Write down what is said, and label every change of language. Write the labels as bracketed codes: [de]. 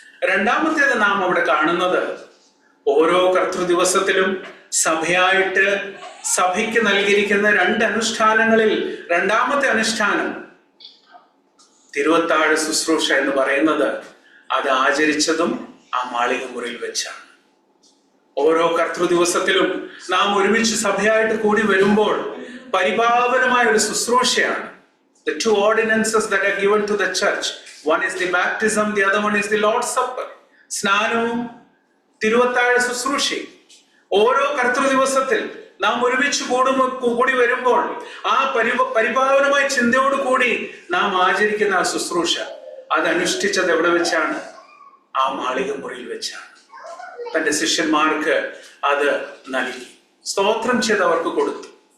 [ml] രണ്ടാമത്തേത് നാം അവിടെ കാണുന്നത്, ഓരോ കർത്തൃദിവസത്തിലും സഭയായിട്ട് സഭയ്ക്ക് നൽകിയിരിക്കുന്ന 2 അനുഷ്ഠാനങ്ങളിൽ രണ്ടാമത്തെ അനുഷ്ഠാനം തിരുവത്താഴ് ശുശ്രൂഷ എന്ന് പറയുന്നത്, അത് ആചരിച്ചതും ആ മാളിക മുറിയിൽ വെച്ചാണ്. ഓരോ കർത്തൃദിവസത്തിലും നാം ഒരുമിച്ച് സഭയായിട്ട് കൂടി വരുമ്പോൾ പരിപാവനമായ ഒരു ശുശ്രൂഷയാണ്. [en] The 2 ordinances that are given to the church, one is the baptism, the other one is the Lord's Supper. [ml] സ്നാനവും തിരുവത്താഴ ശുശ്രൂഷയും. ഓരോ കർത്തൃദിവസത്തിൽ നാം ഒരുമിച്ച് കൂടി വരുമ്പോൾ ആ പരിപാവനമായ ചിന്തയോട് കൂടി നാം ആചരിക്കുന്ന ആ ശുശ്രൂഷ, അത് അനുഷ്ഠിച്ചത് എവിടെ വെച്ചാണ്? ആ മാളിക മുറിയിൽ വെച്ചാണ്. തന്റെ ശിഷ്യന്മാർക്ക് അത് നൽകി, സ്തോത്രം ചെയ്ത് അവർക്ക് കൊടുത്തു.